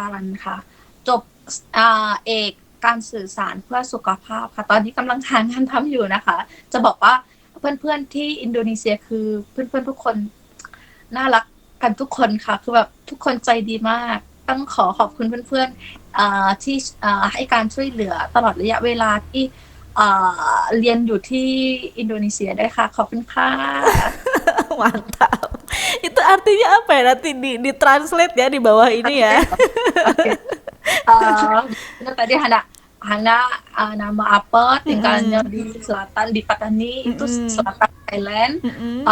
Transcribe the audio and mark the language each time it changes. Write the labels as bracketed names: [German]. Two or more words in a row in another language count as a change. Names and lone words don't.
[Thai] รันค่ะจบเอกการสื่อสารเพื่อสุขภาพค่ะตอนนี้กำลังหางานทำอยู่นะคะจะบอกว่าเพื่อนๆที่อินโดนีเซียคือเพื่อนๆทุกคนน่ารักกันทุกคนค่ะคือแบบทุกคนใจดีมากต้องขอบคุณเพื่อนๆที่ให้การช่วยเหลือตลอดระยะเวลาที่เรียนอยู่ที่อินโดนีเซียด้วยค่ะขอบคุณค่ะ [Indonesian] Mantap. Itu artinya apa ya? Nanti di translate ya di bawah ini ya. Oke. Benar tadi Hana nama apa, tinggalnya Mm-mm. di selatan di Patani, itu Mm-mm. selatan Thailand. Mm-mm.